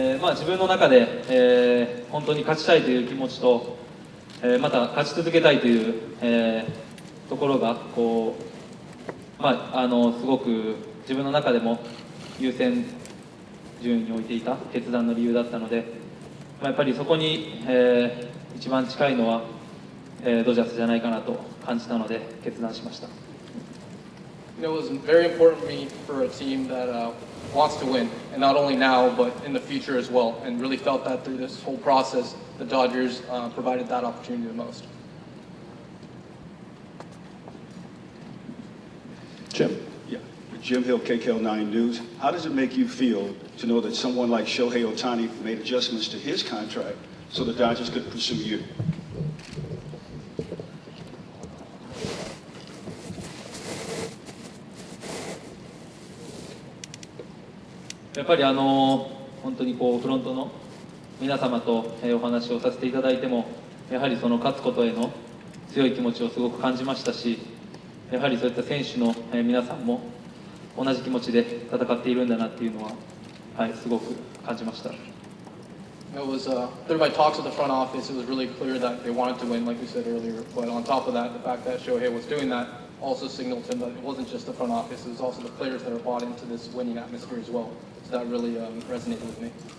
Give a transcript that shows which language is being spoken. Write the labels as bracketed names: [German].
[Japanese] 自分の中で、本当に勝ちたいという気持ちと、また勝ち続けたいという、ところがこう、すごく自分の中でも優先順位に置いていた決断の理由だったので、やっぱりそこに、一番近いのは、ドジャースじゃないかなと感じたので決断しました。 [English] It was very important to me for a team that wants to win, and not only now, but in the future as well, and really felt that through this whole process, the Dodgers provided that opportunity the most. Jim? Yeah. Jim Hill, KKL9 News. How does it make you feel to know that someone like Shohei Ohtani made adjustments to his contract so the Dodgers could pursue you? [Japanese] やっぱり本当にこうフロントの皆様とお話をさせていただいても、やはりその勝つことへの強い気持ちをすごく感じましたし、やはりそういった選手の皆さんも同じ気持ちで戦っているんだなっていうのは、すごく感じました。 [English] It was through my talks with the front office, it was really clear that they wanted to win, like we said earlier. But on top of that, the fact that Shohei was doing that also signaled to him that it wasn't just the front office; it was also the players that are bought into this winning atmosphere as well. So that really resonated with me.